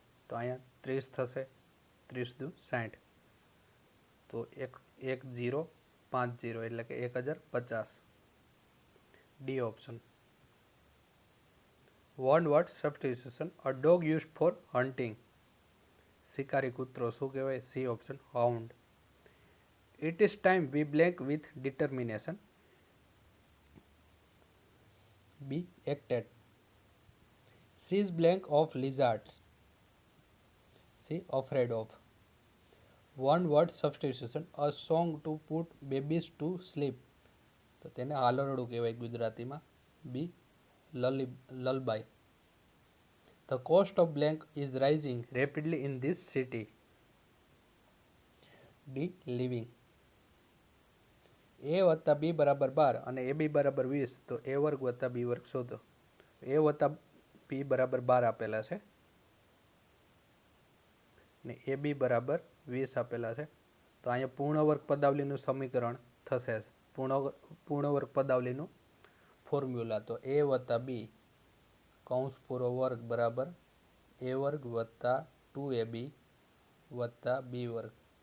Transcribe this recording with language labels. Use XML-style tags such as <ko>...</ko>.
<gu>તો અહીંયા 30 થશે. 30 દુ 60. તો 1050 એટલે કે 1050. D option.</gu> <en>One word substitution. A dog used for hunting.</en> <gu>શિકારી કૂતરો શું કહેવાય?</gu> <en>C option. Hound. It is time we blank with determination. B. Acted. She is blank of lizards. C. Afraid of. One word substitution. A song to put babies to sleep.</en> <gu>તો તેને હાલરડું કહેવાય ગુજરાતીમાં.</gu> <en>B. Lullaby. The cost of blank is rising rapidly in this city. D. Living.</en> <gu>A વત્તા બી બરાબર 12 અને એ બી બરાબર 20 તો એ વર્ગ વત્તા બી વર્ગ શોધો. એ વત્તા બી બરાબર 12 આપેલા છે ને એ બી બરાબર 20 આપેલા છે. તો અહીંયા પૂર્ણવર્ગ પદાવલીનું સમીકરણ થશે. પૂર્ણવર્ગ પદાવલીનું ફોર્મ્યુલા તો એ વત્તા બી કૌંસ પૂરો વર્ગ બરાબર એ વર્ગ વત્તા 2ab વત્તા બી વર્ગ.</gu>